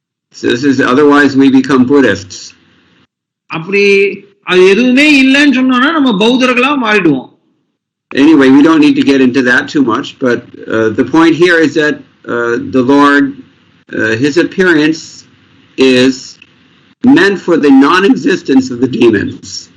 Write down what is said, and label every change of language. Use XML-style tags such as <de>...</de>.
<en>So this is, otherwise we become Buddhists.</en> <ta>அப்படி அது எதுவுமே இல்லைன்னு சொன்னோம்னா நம்ம பௌத்தர்களா மாறிடுவோம்.</ta> <en>Anyway, we don't need to get into that too much, but the point here is that the Lord, his appearance is meant for the non-existence of the demons.</en>